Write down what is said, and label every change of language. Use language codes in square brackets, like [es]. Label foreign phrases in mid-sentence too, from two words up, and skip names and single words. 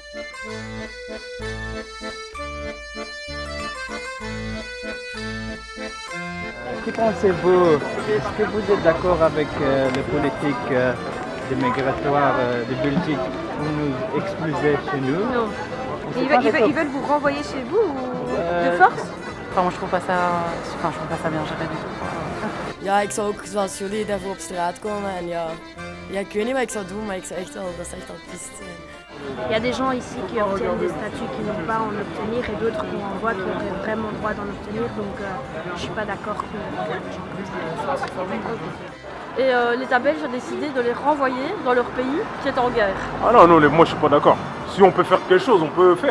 [fr] Que pensez-vous? Est-ce que vous êtes d'accord avec les politiques des migratoires de Belgique pour nous expulser chez nous? Non. Ils veulent vous renvoyer chez vous ou de force? Enfin, moi je trouve pas ça bien géré du tout. [nl] Ja, ik zou ook zoals jullie daarvoor op straat komen en ja, ik weet niet wat ik zou doen, maar ik zou echt wel, dat zou echt wel triest zijn. [fr] Il y a des gens ici qui obtiennent des statuts qui n'ont pas à en obtenir et d'autres qu'on renvoie qui auraient vraiment droit d'en obtenir. Donc je suis pas d'accord que les gens comme ça. Et l'État belge a décidé de les renvoyer dans leur pays qui est en guerre. Ah non, moi je suis pas d'accord. Si on peut faire quelque chose, on peut faire.